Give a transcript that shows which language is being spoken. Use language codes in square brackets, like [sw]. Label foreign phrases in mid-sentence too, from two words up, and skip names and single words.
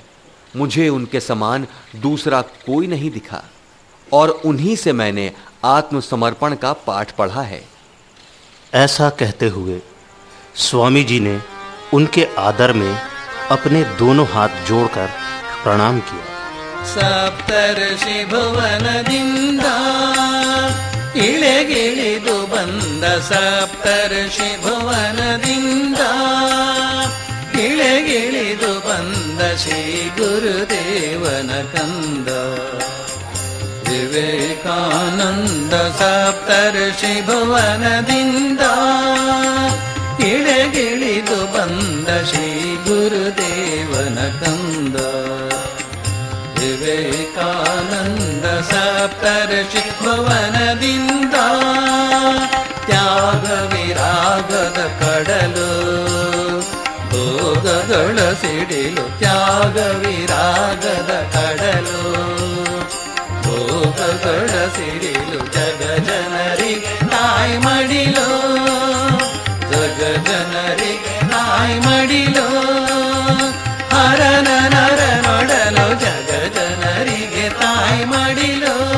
[hi] मुझे उनके समान दूसरा कोई नहीं दिखा और उन्हीं से मैंने आत्मसमर्पण का पाठ पढ़ा है। ऐसा कहते हुए स्वामी जी ने उनके आदर में अपने दोनों हाथ जोड़कर प्रणाम किया। [kn] ಸಪ್ತರ್ಷಿ ಭುವನದಿಂದ ಇಳಗಿಳಿದು ಬಂದ ಸಪ್ತರ್ಷಿ ಭುವನದಿಂದ ಇಳಗಿಳಿದು ಬಂದ ಶ್ರೀ ಗುರುದೇವನ ಕಂದ ವಿವೇಕಾನಂದ ಸಪ್ತರ್ಷಿ ಭುವನದಿಂದ ಇಳಗಿಳಿದು ಬಂದ ಶ್ರೀ ಗುರುದೇವನ ಕಂದ ವಿವೇಕಾನಂದ ಸಪ್ತರ್ಷಿ ಭುವನದಿಂದ ತ್ಯಾಗ विरागದ ಕಡಲು ಭೋಗಗಳ ಸಿಡಿಲು त्याग विरागದ ಕಡಲು ಭೋಗ ಜಗದೊಡ ಸಿಡಿಲು ಜಗ ಜನರಿಗೆ ತಾಯಿ ಮಡಿಲೋ ಜಗ ಜನರಿಗೆ ತಾಯಿ ಮಡಿಲೋ ಹರನ ನರ ನೋಡಲು ಜಗ ಜನರಿಗೆ ತಾಯಿ ಮಡಿಲೋ